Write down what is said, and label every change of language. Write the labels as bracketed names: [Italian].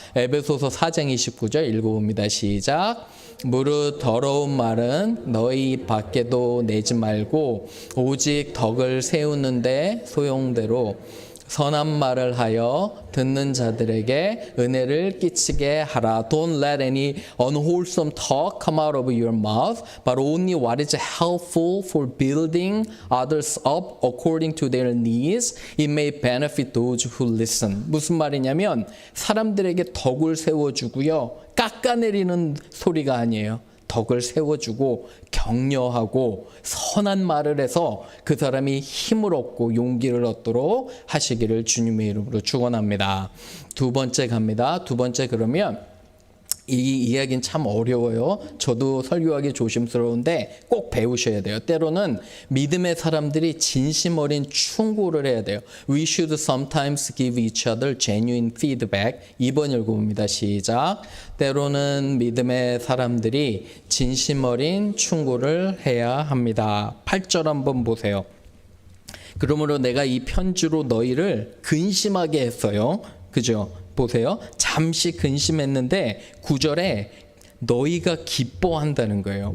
[Korean] 에베소서 4장 29절 읽어봅니다. 시작. 무릇 더러운 말은 너희 밖에도 내지 말고 오직 덕을 세우는데 소용대로 선한 말을 하여 듣는 자들에게 은혜를 끼치게 하라. [English] Don't let any unwholesome talk come out of your mouth, but only what is helpful for building others up according to their needs. It may benefit those who listen. [Korean] 무슨 말이냐면 사람들에게 덕을 세워주고요. 깎아내리는 소리가 아니에요. 덕을 세워주고 격려하고 선한 말을 해서 그 사람이 힘을 얻고 용기를 얻도록 하시기를 주님의 이름으로 축원합니다. 두 번째 갑니다. 두 번째 그러면 이 이야기는 참 어려워요. 저도 설교하기 조심스러운데 꼭 배우셔야 돼요. 때로는 믿음의 사람들이 진심 어린 충고를 해야 돼요. [English] We should sometimes give each other genuine feedback. [Korean] 2번 읽어봅니다. 시작. 때로는 믿음의 사람들이 진심 어린 충고를 해야 합니다. 8절 한번 보세요. 그러므로 내가 이 편지로 너희를 근심하게 했어요. 그죠? 보세요. 잠시 근심했는데 9절에 너희가 기뻐한다는 거예요.